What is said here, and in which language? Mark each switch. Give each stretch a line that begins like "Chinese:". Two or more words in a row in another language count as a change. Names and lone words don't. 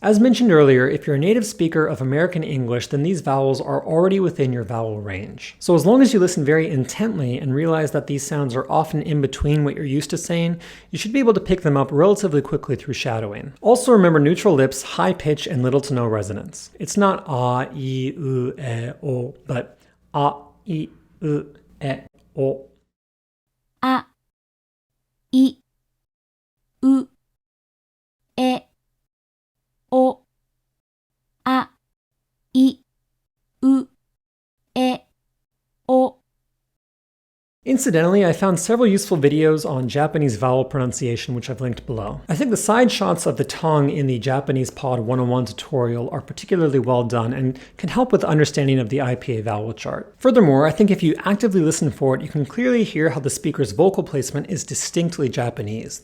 English: As mentioned earlier, if you're a native speaker of American English, then these vowels are already within your vowel range. So as long as you listen very intently and realize that these sounds are often in between what you're used to saying, you should be able to pick them up relatively quickly through shadowing. Also remember neutral lips, high pitch, and little to no resonance. It's not a, I, U, E, O, but a, I, U, E, O.
Japanese: あ、い、う、え、お、あ、い、う、え、お.
English: Incidentally, I found several useful videos on Japanese vowel pronunciation which I've linked below. I think the side shots of the tongue in the Japanese Pod 101 tutorial are particularly well done and can help with understanding of the IPA Vowel Chart. Furthermore, I think if you actively listen for it, you can clearly hear how the speaker's vocal placement is distinctly Japanese.